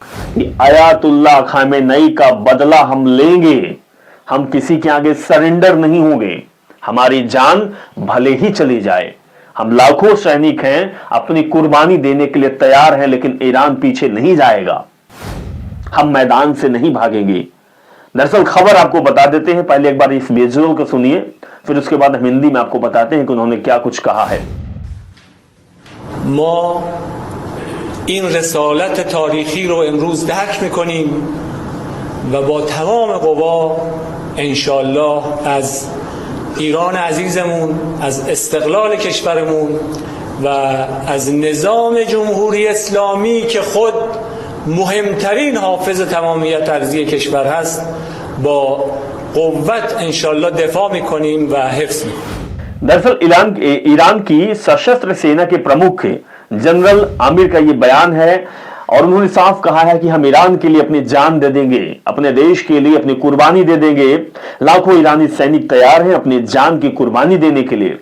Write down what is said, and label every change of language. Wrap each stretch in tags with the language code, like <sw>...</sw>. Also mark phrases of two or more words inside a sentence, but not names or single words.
<hi>कि आयातुल्लाह खामेनेई का बदला हम लेंगे, हम किसी के आगे सरेंडर नहीं होंगे, हमारी जान भले ही चली जाए, हम लाखों सैनिक हैं, अपनी कुर्बानी देने के लिए तैयार हैं, लेकिन ईरान पीछे नहीं जाएगा, हम मैदान से नहीं भागेंगे। दरअसल खबर आपको बता देते हैं, पहले एक बार इस विजुअल को सुनिए, फिर उसके बाद हम हिंदी में आपको बताते हैं कि उन्होंने क्या कुछ कहा है।</hi> <fa>ما این رسالت تاریخی رو امروز درک میکنیم و با تمام قوا</fa> <ar>انشالله</ar> <fa>از ایران عزیزمون، از استقلال کشورمون و از نظام جمهوری اسلامی که خود مهمترین حافظ تمامیت ارضی کشور هست با قوت</fa> <ar>انشالله</ar> <fa>دفاع میکنیم و حفظ میکنیم.</fa> <hi>दरअसल ईरान की सशस्त्र सेना के प्रमुख जनरल आमिर का यह बयान है और उन्होंने साफ कहा है कि हम ईरान के लिए अपनी जान दे देंगे, अपने देश के लिए अपनी कुर्बानी दे देंगे। लाखों ईरानी सैनिक तैयार हैं अपनी जान की कुर्बानी देने के लिए।</hi>